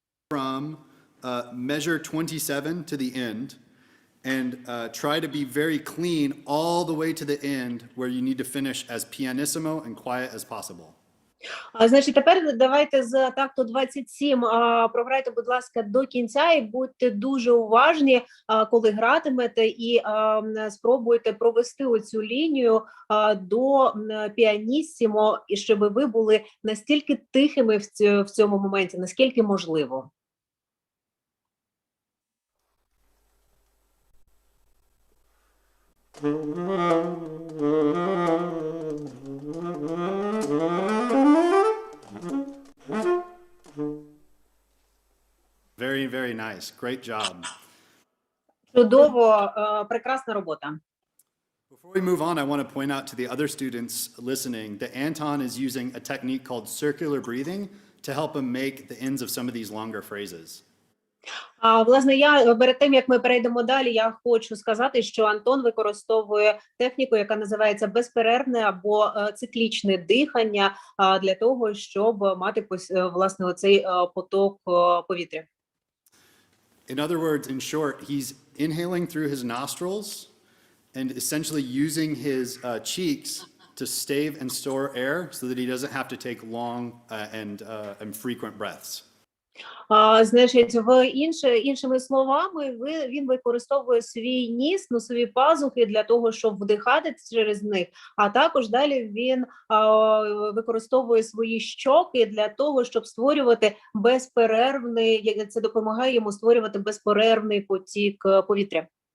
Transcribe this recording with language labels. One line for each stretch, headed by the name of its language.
English: From measure 27 to the end and try to be very clean all the way to the end where you need to finish as pianissimo and quiet as possible.
Ukrainian: Значить, тепер давайте з такту 27 програйте, будь ласка, до кінця і будьте дуже уважні, коли гратимете, і спробуйте провести оцю лінію до піаніссімо, і щоб ви були настільки тихими в цьому моменті, наскільки можливо.
English: Very, very nice. Great job.
Ukrainian: Чудово, прекрасна робота.
English: Before we move on, I want to point out to the other students listening that Anton is using a technique called circular breathing to help him make the ends of some of these longer phrases.
Ukrainian: Власне, я перед тим, як ми перейдемо далі, я хочу сказати, що Антон використовує техніку, яка називається безперервне або циклічне дихання для того, щоб мати, власне, оцей поток повітря.
English: In other words, in short, he's inhaling through his nostrils and essentially using his cheeks to stave and store air so that he doesn't have to take long and frequent breaths.
Ukrainian: Значить, іншими словами, він використовує свій ніс, носові пазухи для того, щоб вдихати через них, а також далі він використовує свої щоки для того, щоб створювати безперервний, це допомагає йому створювати безперервний потік повітря.